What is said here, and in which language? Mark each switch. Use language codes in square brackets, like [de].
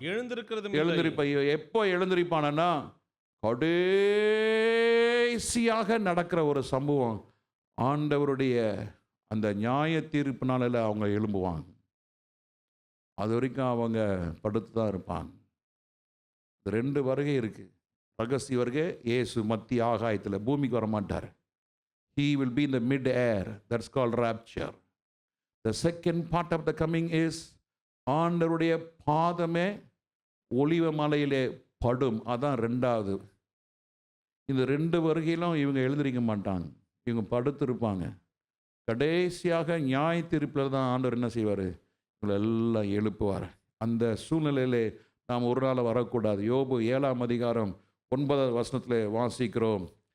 [ta] எழுந்திருப்ப. எப்போ எழுந்திருப்பானா? கடைசியாக நடக்கிற ஒரு சம்பவம், ஆண்டவருடைய அந்த நியாய தீர்ப்பு நாளில் அவங்க எழும்புவாங்க. அது வரைக்கும் அவங்க படுத்து தான் இருப்பாங்க. இந்த 2 வருகை இருக்குது. ரகசிய வருகை, இயேசு மத்திய ஆகாயத்தில் பூமிக்கு வரமாட்டார். [en] He will be in the mid air. That's called rapture. The second part of the coming is ஆண்டவருடைய பாதமே ஒலிவ மலையிலே படும். [ta] அதான் 2வது. இந்த 2 வருகையிலும் இவங்க எழுந்திருக்க மாட்டாங்க. இவங்க படுத்திருப்பாங்க. கடைசியாக நியாய தீர்ப்பில் தான் ஆண்டவர் என்ன செய்வார்? இவங்களை எல்லாம் எழுப்புவார். அந்த சூழ்நிலையிலே நாம் ஒரு நாள் வரக்கூடாது. யோபு 7ஆம் அதிகாரம் 9வது வசனத்தில் வாசிக்கிறோம்.